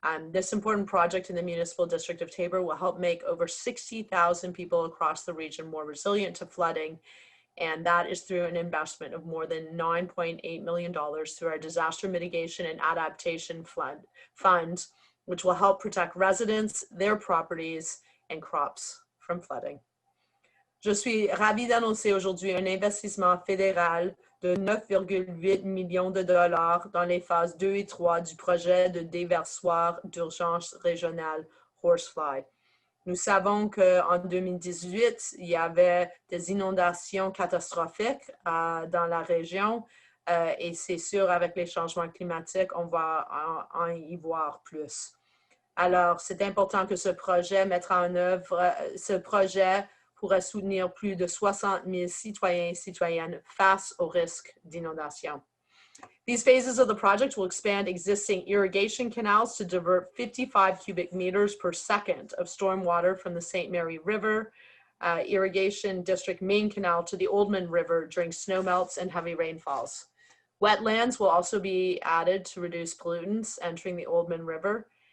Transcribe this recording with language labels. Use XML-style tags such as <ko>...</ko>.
<en>This important project in the Municipal District of Taber will help make over 60,000 people across the region more resilient to flooding, and that is through an investment of more than $9.8 million through our Disaster Mitigation and Adaptation Fund, which will help protect residents, their properties, and crops from flooding.</en> <fr>Je suis ravie d'annoncer aujourd'hui un investissement fédéral de 9,8 millions de dollars dans les phases 2 et 3 du projet de déversoir d'urgence régional Horsefly. Nous savons qu'en 2018, il y avait des inondations catastrophiques dans la région et c'est sûr, avec les changements climatiques, on va en y voir plus. Alors, c'est important que ce projet mettra en œuvre, ce projet pourrait soutenir plus de 60 000 citoyens et citoyennes face au risque d'inondation.</fr> <en>These phases of the project will expand existing irrigation canals to divert 55 cubic meters per second of stormwater from the St. Mary River Irrigation District main canal to the Oldman River during snowmelts and heavy rainfalls. Wetlands will also be added to reduce pollutants entering the Oldman River.</en>